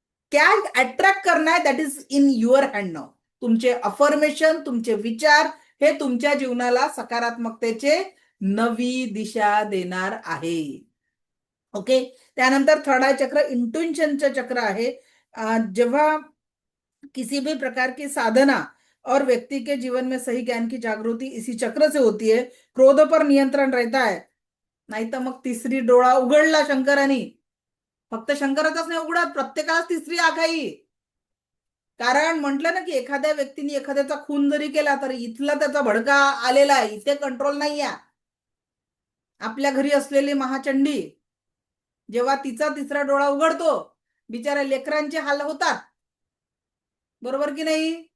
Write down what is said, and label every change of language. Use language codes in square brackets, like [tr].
[hi] क्या अट्रॅक्ट करना है [en] That is in your hand now. [mr] तुमचे अफर्मेशन, तुमचे विचार हे तुमच्या जीवनाला सकारात्मकतेचे नवी दिशा देणार आहे. ओके. त्यानंतर थर्ड आय चक्र इंट्युशनचं चक्र आहे. जेव्हा [hi] किसी भी प्रकार की साधना और व्यक्ति के जीवन में सही ज्ञान की जागृति इसी चक्र से होती है, क्रोध पर नियंत्रण रहता है. [mr] नाही तर मग तिसरी डोळा उघडला शंकरांनी. फक्त शंकराचाच नाही उघडत, प्रत्येकाला तिसरी आंख आहे. कारण म्हटलं ना की एखाद्या व्यक्तीने एखाद्याचा खून जरी केला तरी इथला त्याचा भडका आलेला आहे, इथे कंट्रोल नाही आहे. आपल्या घरी असलेली महाचंडी जेव्हा तिचा तिसरा डोळा उघडतो, बिचारा लेकरांचे हाल होतात, बरोबर की नाही?